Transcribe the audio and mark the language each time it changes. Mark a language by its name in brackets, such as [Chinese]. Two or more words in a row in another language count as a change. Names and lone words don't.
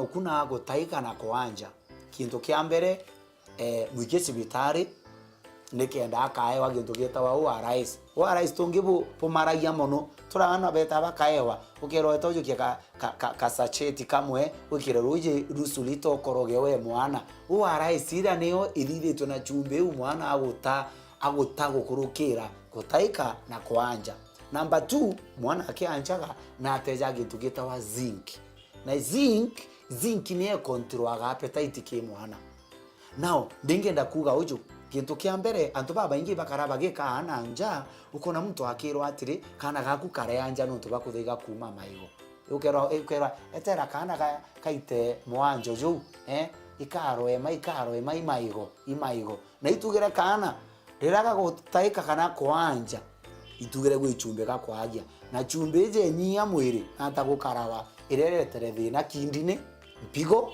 [Meru] okuna gutaika na kwanja kintu kia mbere mwike cibitari nikenda akaewa gintu gitawa ORS ORS tungibu pomaragia mono turana beta bakaewa ukero etojo ka sachet kamwe ukire ruje rusulito korogewe mwana ORS ira niyo ithithitwe na chumbe mwana agota gukurukira gutaika na kwanja. Number 2 mwana akianjaga na ateja gintu gitawa zinc na zinc ni [English] control appetite [Meru] ke mwana. Now ndingenda kuga uju kintu kia mbere antu baba ingi bakaraba gikana nja ukona muntu akirwa atiri kana gaku kare anja nuntu bakuthiga kuma maigo ukero etera kana kaite mwanjo ju ikaro ema imaigo na itugire kana riraga gutaika kana kwanja itugire gwichumbe gakwagia na chumbe je nyia mwiri anta gukarawa ireretere thina kindine mpigo.